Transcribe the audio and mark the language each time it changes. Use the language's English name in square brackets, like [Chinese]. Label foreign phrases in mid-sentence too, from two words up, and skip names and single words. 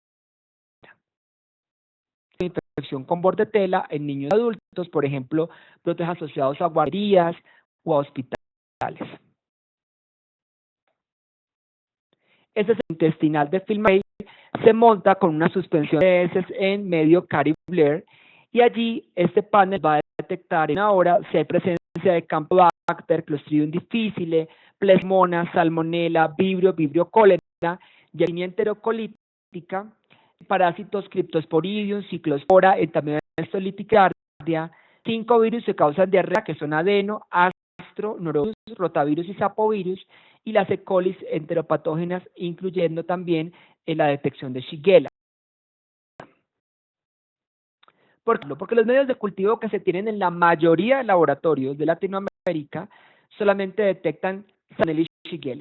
[Spanish] Infección con bordetela en niños y adultos, por ejemplo, brotes asociados a guarderías o a hospitales. Este intestinal de FilmArray se monta con una suspensión de heces en medio Cary-Blair y allí este panel va a detectar en una hora si hay presencia de Campylobacter, Clostridium difficile, Plasmona, Salmonella, Vibrio cólera, Yersinia enterocolítica, parásitos Cryptosporidium, Ciclospora, Entamoeba liticardia, 5 virus que causan diarrea que son adeno, astro, norovirus, rotavirus y sapovirus, y las E. coli enteropatógenas, incluyendo también la detección de Shigella. ¿Por qué? Porque los medios de cultivo que se tienen en la mayoría de laboratorios de Latinoamérica solamente detectan Salmonella y Shigella.